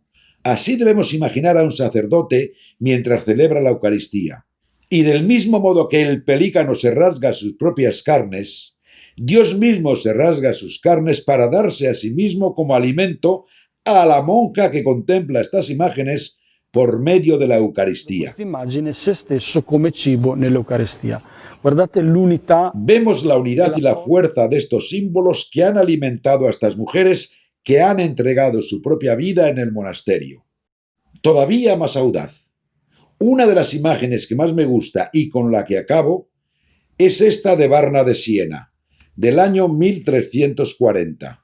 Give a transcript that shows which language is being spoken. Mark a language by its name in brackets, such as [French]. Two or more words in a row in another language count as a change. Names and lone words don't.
[Spanish] Así debemos imaginar a un sacerdote mientras celebra la Eucaristía. Y del mismo modo que el pelícano se rasga sus propias carnes, Dios mismo se rasga sus carnes para darse a sí mismo como alimento a la monja que contempla estas imágenes por medio de la Eucaristía. [Italian] Questa immagine se stesso come cibo nell'Eucaristia. Guardate l'unità. [Spanish] Vemos la unidad y la fuerza de estos símbolos que han alimentado a estas mujeres que han entregado su propia vida en el monasterio. Todavía más audaz. Una de las imágenes que más me gusta y con la que acabo es esta de Barna de Siena, del año 1340.